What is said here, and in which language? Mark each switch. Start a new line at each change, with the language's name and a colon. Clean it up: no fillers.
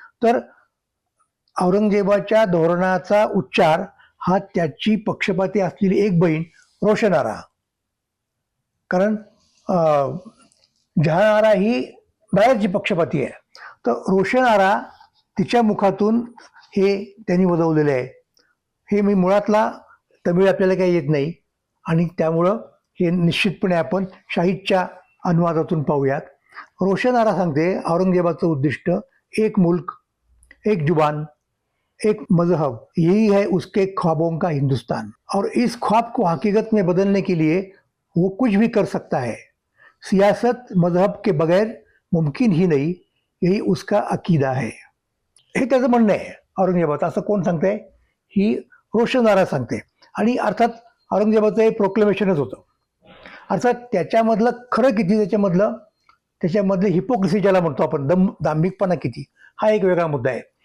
Marathi: तर औरंगजेबाच्या धोरणाचा उच्चार हा त्याची पक्षपाती असलेली एक बहीण रोशनारा, कारण जहानारा ही दाराची पक्षपाती आहे, तर रोशनारा तिच्या मुखातून हे त्यांनी वदवलेलं आहे. हे मी मुळातला तमिळ आपल्याला काही येत नाही आणि त्यामुळं हे निश्चितपणे आपण शाहिदच्या अनुवादातून पाहूयात. रोशनारा सांगते औरंगजेबाचं उद्दिष्ट
Hindi: एक मुल्क, एक जुबान, एक मजहब, यही है उसके ख्वाबों का हिंदुस्तान, और इस ख्वाब को हकीकत में बदलने के लिए वो कुछ भी कर सकता है. सियासत मजहब के बगैर मुमकिन ही नहीं, यही उसका अकीदा है.
Marathi: हे त्याचं म्हणणं आहे औरंगजेबाचं. असं कोण सांगतंय? ही रोशनारा सांगते. आणि अर्थात औरंगजेबाचं हे प्रोक्लेमेशनच होतं. अर्थात त्याच्यामधलं खरं किती, त्याच्यामधलं हिपोक्रेसी ज्याला म्हणतो आपण, दांभिकपणा किती, हा एक वेगळा मुद्दा आहे.